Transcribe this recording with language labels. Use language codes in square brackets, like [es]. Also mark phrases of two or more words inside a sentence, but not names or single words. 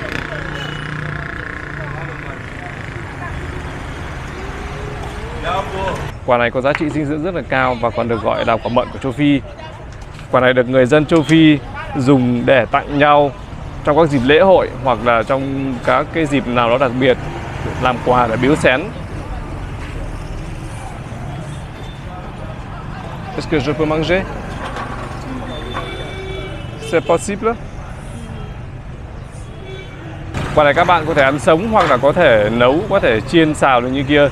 [vi] Quả này có giá trị dinh dưỡng rất là cao và còn được gọi là quả mận của châu Phi. Quả này được người dân châu Phi dùng để tặng nhau trong các dịp lễ hội hoặc là trong các cái dịp nào đó đặc biệt, làm quà để biếu xén. [fr] Est-ce que je peux manger? C'est possible? [vi] Quả này các bạn có thể ăn sống hoặc là có thể nấu, có thể chiên xào được như kia.